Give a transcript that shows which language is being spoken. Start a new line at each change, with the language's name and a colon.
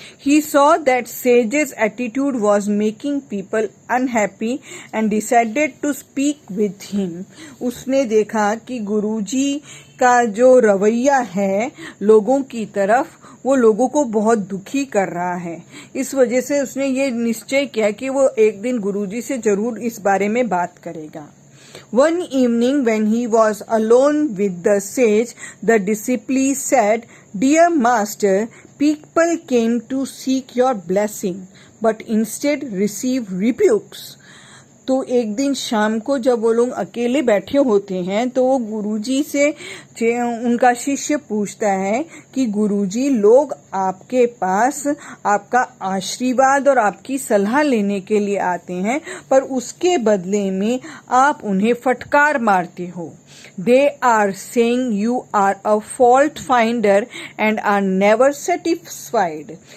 English: He saw that sage's attitude was making people unhappy and decided to speak with him.
Hindi: उसने देखा कि गुरुजी का जो रवैया है लोगों की तरफ वो लोगों को बहुत दुखी कर रहा है। इस वजह से उसने ये निश्चय किया कि वो एक दिन गुरुजी से जरूर इस बारे में बात करेगा।
English: One evening when he was alone with the sage, the disciple said, "Dear master, people came to seek your blessing, but instead receive rebukes."
Hindi: तो एक दिन शाम को जब वो लोग अकेले बैठे होते हैं तो वो गुरुजी से उनका शिष्य पूछता है कि गुरुजी, लोग आपके पास आपका आशीर्वाद और आपकी सलाह लेने के लिए आते हैं, पर उसके बदले में आप उन्हें फटकार मारते हो।
English: They are saying you are a fault finder and are never satisfied.